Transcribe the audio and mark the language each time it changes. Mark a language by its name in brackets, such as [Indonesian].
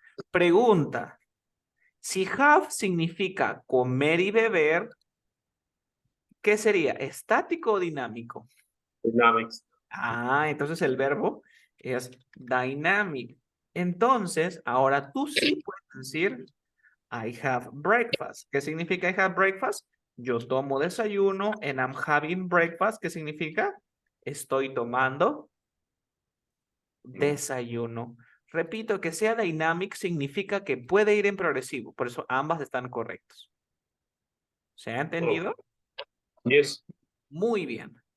[Spanish] Pregunta, si have significa comer y beber, ¿qué sería? ¿Estático o dinámico? [English] Dynamics. [Spanish] Ah, entonces el verbo es dynamic. Entonces, ahora tú sí puedes decir [English] I have breakfast. [Spanish] ¿Qué significa [English] I have breakfast? [Spanish] Yo tomo desayuno [English] and I'm having breakfast. [Spanish] ¿Qué significa? Estoy tomando desayuno. Repito, que sea dynamic significa que puede ir en progresivo. Por eso ambas están correctas. ¿Se ha Oh, entendido? [English] yes. [Spanish] Muy bien.